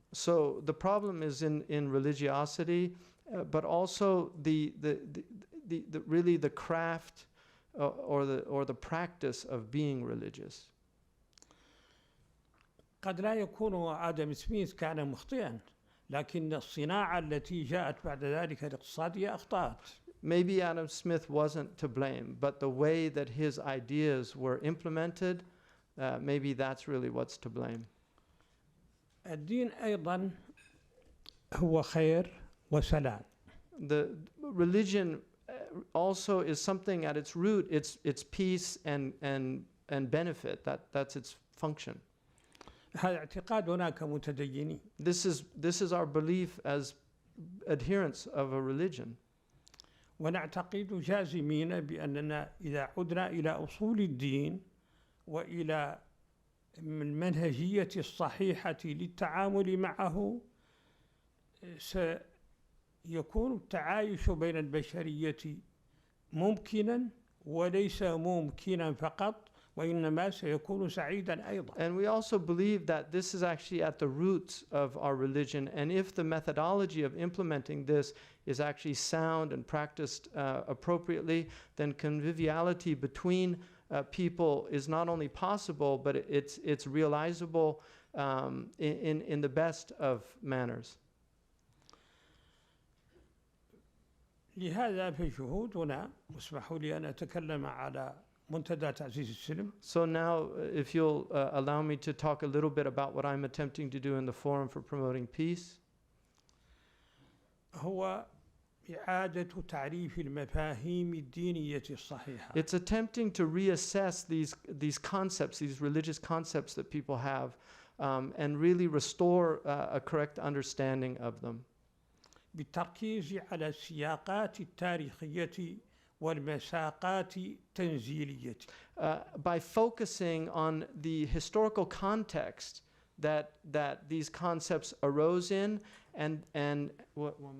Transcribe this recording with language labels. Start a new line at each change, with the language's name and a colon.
English: So the problem is in religiosity, but also the really the craft or the practice of being religious.
Arabic: قد لا يكون آدم سميث كان مخطئا، لكن الصناعة التي جاءت بعد ذلك الاقتصادية أخطأت.
English: Maybe Adam Smith wasn't to blame, but the way that his ideas were implemented, maybe that's really what's to blame.
Arabic: الدين أيضا هو خير وسلام.
English: The religion also is something at its root. It's peace and benefit. That's its function.
Arabic: هذا اعتقادنا كمتدينين.
English: This is our belief as adherents of a religion.
Arabic: ونعتقد جازمين بأننا إذا عدنا إلى أصول الدين وإلى من المنهجية الصحيحة للتعامل معه سيكون التعايش بين البشرية ممكنا وليس ممكنا فقط وإنما سيكون سعيدا أيضا.
English: And we also believe that this is actually at the roots of our religion, and if the methodology of implementing this is actually sound and practiced appropriately, then conviviality between people is not only possible, but it's realizable in the best of manners.
Arabic: لهذا في شهودنا واسمحوا لي أن أتكلم على منتدى تعزيز السلم.
English: So now, if you'll allow me to talk a little bit about what I'm attempting to do in the Forum for Promoting Peace.
Arabic: هو إعادة تعريف المفاهيم الدينية الصحيحة.
English: It's attempting to reassess these concepts, these religious concepts that people have, and really restore a correct understanding of them.
Arabic: بالتركيز على السياقات التاريخية والمساقات التنزيلية.
English: By focusing on the historical context that these concepts arose in, and what